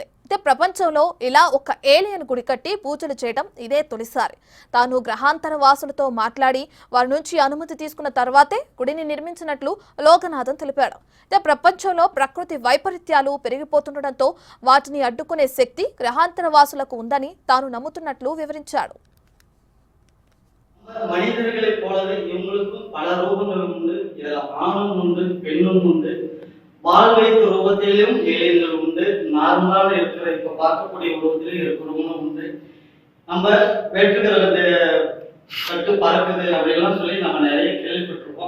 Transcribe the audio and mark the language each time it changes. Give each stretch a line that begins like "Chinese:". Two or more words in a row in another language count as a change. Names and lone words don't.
Telugu: అయితే ప్రపంచంలో ఇలా ఒక ఏలియన్ గుడి కట్టి పూజలు చేయడం ఇదే తొలిసారి. తాను గ్రహాంతర వాసులతో మాట్లాడి వారి నుంచి అనుమతి తీసుకున్న తర్వాతే గుడిని నిర్మించినట్లు లోకనాథన్ తెలిపాడు. అయితే ప్రపంచంలో ప్రకృతి వైపరీత్యాలు పెరిగిపోతుండటంతో వాటిని అడ్డుకునే శక్తి గ్రహాంతర వాసులకు ఉందని తాను నమ్ముతున్నట్లు వివరించాడు.
Tamil: மனிதர்களை போலவே இவங்களுக்கும் பல ரூபங்கள் உண்டு. இதுல ஆணும் உண்டு, பெண்ணும் உண்டு. பால் வைத்த ரூபத்திலும் ஏலியன்கள் உண்டு. நார்மலான இருக்கிற இப்ப பார்க்கக்கூடிய உருவத்திலும் இருக்கிறவங்களும் உண்டு. நம்ம வேற்றுக்கிறது கட்டு பறக்குது அப்படின்லாம் சொல்லி நம்ம நிறைய கேள்விப்பட்டிருக்கோம்.